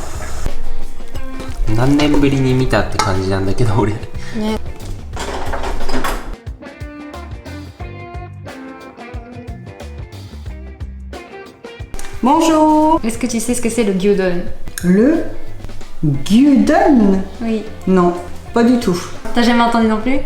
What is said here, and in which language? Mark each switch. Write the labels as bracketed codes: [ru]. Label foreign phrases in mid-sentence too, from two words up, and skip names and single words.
[ja] 何年ぶりに見たって感じなんだけど俺ね。 [fr] Bonjour. Est-ce que tu sais ce que c'est le gyudon? Le gyudon? Oui. Non, pas du tout. T'as jamais entendu non plus?